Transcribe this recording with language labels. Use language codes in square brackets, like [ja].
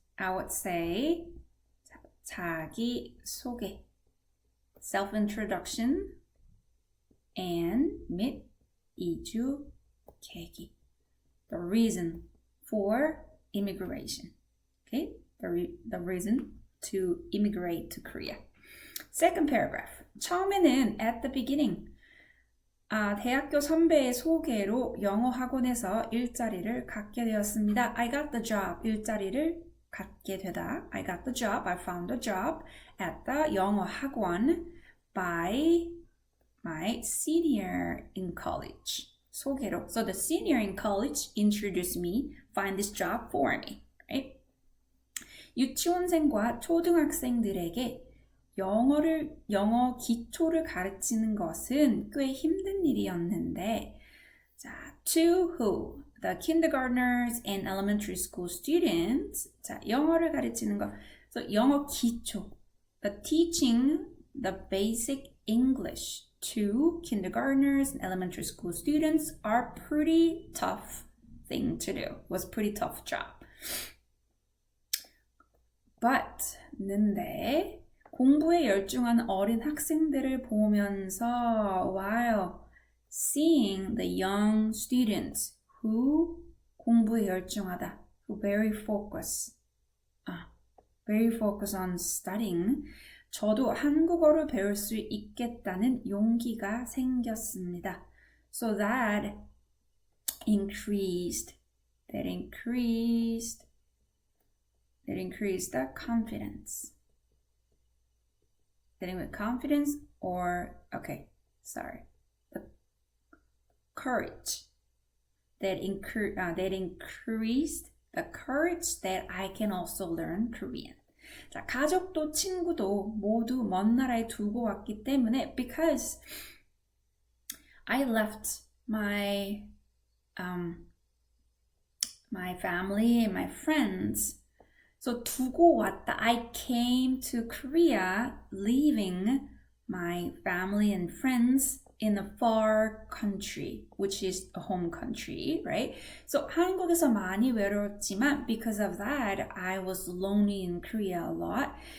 [en] I would say [ko] 자기 소개, [en] self-introduction, and [ko] 및 이주 계기, [en] the reason for immigration. Okay, the reason to immigrate to Korea. Second paragraph, [ko] 처음에는 [en] at the beginning, [ko] 대학교 선배의 소개로 영어 학원에서 일자리를 갖게 되었습니다. [en] I got the job, [ko] 일자리를 갖게 되다. [en] I got the job, I found a job at the [ko] 영어 학원 [en] by my senior in college. [ko] 소개로. [en] So the senior in college introduced me, find this job for me. Right? [ko] 유치원생과 초등학생들에게 영어 기초를 가르치는 것은 꽤 힘든 일이었는데, 자, [en] to who? The kindergartners and elementary school students. [ko] 자, 영어를 가르치는 것. So, 영어 기초. [en] The teaching the basic English to kindergartners and elementary school students are pretty tough thing to do. Was pretty tough job. [ko] But, 는데, 공부에 열중한 어린 학생들을 보면서 [en] while seeing the young students who [ko] 공부에 열중하다, [en] who very focus on studying, [ko] 저도 한국어를 배울 수 있겠다는 용기가 생겼습니다. [en] So that increased the confidence. Getting with confidence or, the courage that increased the courage that I can also learn Korean. [ko] 자, 가족도 친구도 모두 먼 나라에 두고 왔기 때문에 [en] because I left my family and my friends. [ko] So 두고 왔다. [en] I came to Korea leaving my family and friends in a far country, which is a home country, right? So [ko] 한국에서 많이 외로웠지만 [en] because of that, I was lonely in Korea a lot.